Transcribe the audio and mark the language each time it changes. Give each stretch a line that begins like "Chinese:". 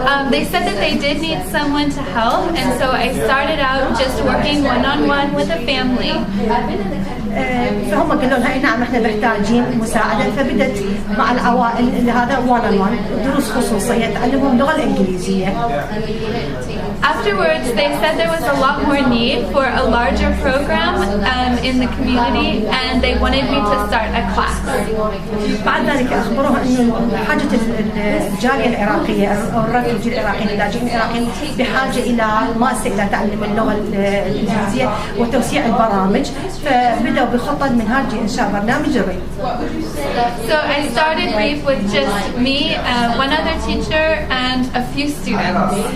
English: They said that they did need someone to help, and so I started out just working one-on-one with a family.
Arabic: فهم قالوا لها نعم احنا محتاجين مساعدة، فبدت مع العوائل هذا one-on-one دروس خصوصية تعلمهم اللغة الإنجليزية.
English: Afterwards, they said there was a lot more need for a larger program in the community, and they wanted me to start a class.
Arabic: بعد ذلك أخبروها إنه حاجة الجالية العراقية أو الرفوجي العراقيين اللاجئين العراقيين بحاجة إلى مؤسسة إلى تعلم اللغة الإنجليزية وتوسيع البرامج، فبدأوا بخطة منهاج إنشاء برنامج الريب.
English: So I started REAP with just me, one other teacher, and a few students.